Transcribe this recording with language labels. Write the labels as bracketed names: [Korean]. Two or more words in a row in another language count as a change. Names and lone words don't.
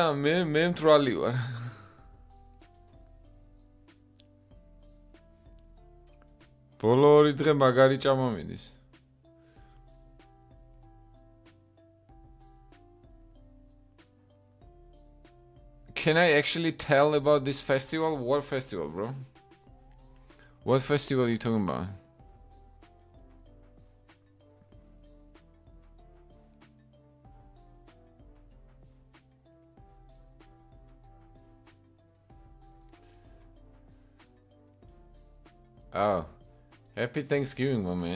[Georgian] მე თრალი ვარ. ბოლო ორი დღე მაგარი ჭამა მიდის. [English] Can I actually tell about this festival? What festival, bro? What festival are you talking about? Oh, happy Thanksgiving, my man.